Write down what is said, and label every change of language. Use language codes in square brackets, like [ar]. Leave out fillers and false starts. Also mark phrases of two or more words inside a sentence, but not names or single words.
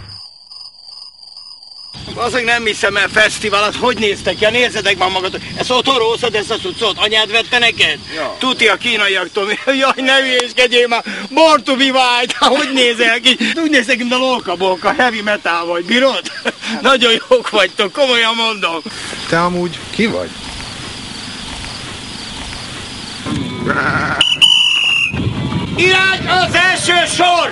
[hu] Azért nem hiszem el fesztiválat, hogy néztek ki? Nézzetek már magatok. Ezt otthon rószod, ezt a cuccot? Anyád vette neked? Ja. Tuti a kínaiaktól. Jaj, ne hülyéskedjél már. [en] Born to be white. [hu] Hogy nézel ki? Úgy néztek, mint a lolka-bolka. [en] Heavy metal [hu] vagy. Bírod? Nagyon jók vagytok, komolyan mondom. Te amúgy ki vagy? Irány az első sor!